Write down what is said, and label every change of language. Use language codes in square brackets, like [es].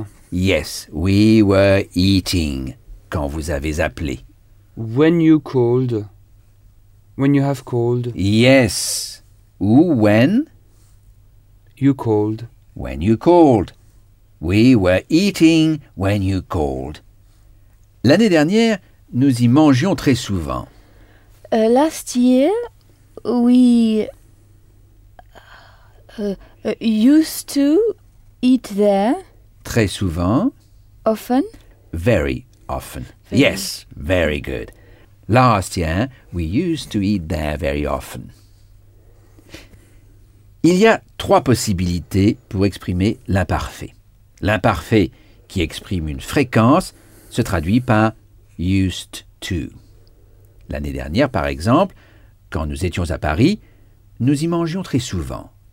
[en] Yes, we were eating [fr] quand vous avez appelé. [en] When you called. When you have called. Yes. Ou when? You called. When you called. We were eating when you called. [fr] L'année dernière, nous y mangions très souvent. [en] Last year, we used to eat there. [fr] Très souvent. [en] Often. Very often. Very. Yes, very good. Last year, we used to eat there very often. [fr] Il y a trois possibilités pour exprimer l'imparfait. L'imparfait, qui exprime une fréquence, se traduit par « [en] used to ». [fr] L'année dernière, par exemple, quand nous étions à Paris, nous y mangeons très souvent.